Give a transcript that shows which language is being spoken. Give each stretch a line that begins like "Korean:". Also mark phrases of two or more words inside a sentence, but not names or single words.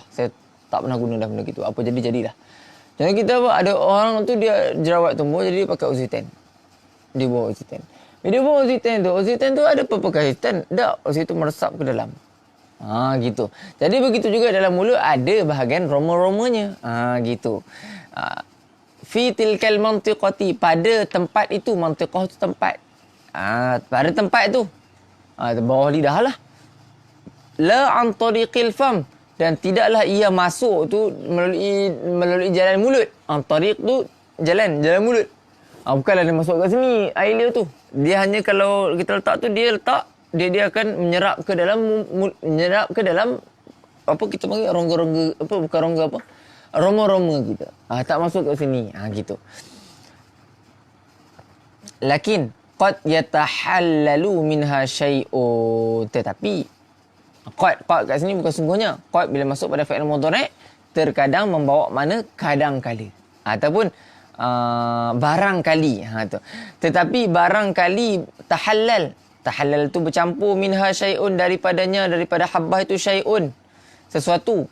Malay: Saya tak pernah guna dah benda gitu. Apa jadilah. Jadi kita ada orang tu dia jerawat tumbuh, jadi dia pakai Oxyten. Dia bawa Oxyten. Bila dia bawa Oxyten tu ada apa kaitan? Tak, Oxyten tu meresap ke dalam. Gitu. Jadi begitu juga dalam mulut ada bahagian roma-romanya.
Arabic: Gitu. Fi tilkal mantiqati,
Malay: pada tempat itu. Mantiqah itu tempat. Pada tempat itu. Bawah lidah lah.
Arabic: La an tariqil fam,
Malay: dan tidaklah ia masuk tu melalui jalan mulut. Tariq tu jalan mulut. Bukanlah dia masuk kat sini air liur tu. Dia hanya kalau kita letak tu, dia akan menyerap ke dalam apa kita panggil rongga-rongga, apa bukan rongga apa? Roma-roma kita. Tak masuk kat sini. Gitu.
Arabic: Lakin qad yatahallalu minha syai'un,
Malay: tetapi qad kat sini bukan sungguhnya. Qad bila masuk pada
Arabic: fi'il mudhari'
Malay: terkadang membawa makna kadang-kala ataupun barangkali. Tetapi barangkali tahallal tu bercampur
Arabic: minha syai'un,
Malay: daripada habbah itu syai'un, sesuatu.